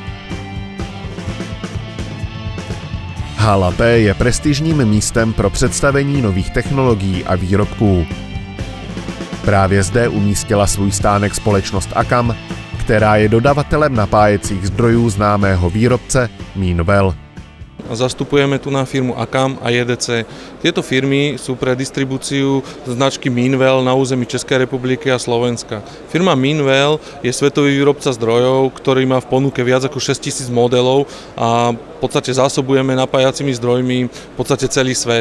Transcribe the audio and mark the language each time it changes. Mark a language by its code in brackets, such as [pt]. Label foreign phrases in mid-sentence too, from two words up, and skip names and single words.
[cs] Hala P je prestižním místem pro představení nových technologií a výrobků. Právě zde umístila svůj stánek společnost AKAM, která je dodavatelem napájecích zdrojů známého výrobce Meanwell. [sk] Zastupujeme tu na firmu AKAM a JDC. Tieto firmy sú pre distribúciu značky Meanwell na území Českej republiky a Slovenska. Firma Meanwell je svetový výrobca zdrojov, ktorý má v ponuke viac ako 6000 modelov a v podstate zásobujeme napájacími zdrojmi v podstate celý svet.